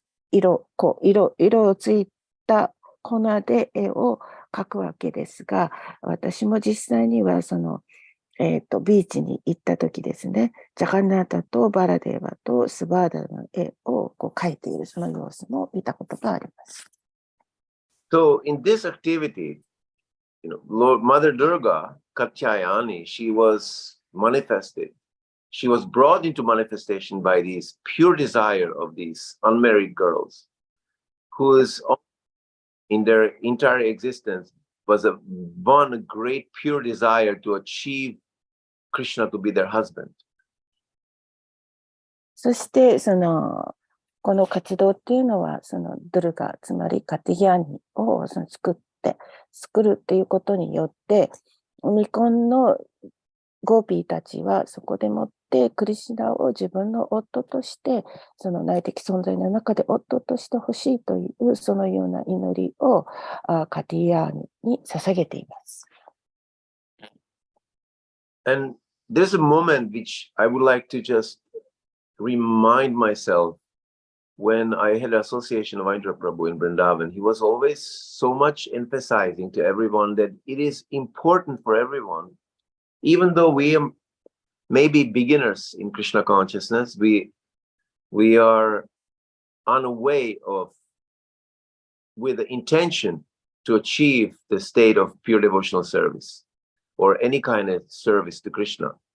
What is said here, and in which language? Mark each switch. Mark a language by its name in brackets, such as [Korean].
[Japanese] 色をついた粉で絵を描くわけですが、私も実際にはビーチに行った時ですね、ジャガンナータとバラデーバとスバーダの絵をこう描いているその様子も見たことがあります。 [English] So in this activity, Lord Mother Durga, Katyayani, she was manifested. She was brought into manifestation by this pure desire of these unmarried girls, whose in their entire existence was one great pure desire to achieve Krishna to be their husband. [Japanese] そしてこの活動っていうのはドゥルガ、つまりカティヤニを作るっていうことによって未婚のゴーピーたちはそこでもってクリシュナを自分の夫としてその内的存在の中で夫としてほしいというそのような祈りをカティヤニに捧げています。 [English] And there's a moment which I would like to just remind myself when I had an association of Indra Prabhu in Vrindavan. He was always so much emphasizing to everyone that it is important for everyone, even though we may be beginners in Krishna consciousness, we are on a way with the intention to achieve the state of pure devotional service or any kind of service to Krishna.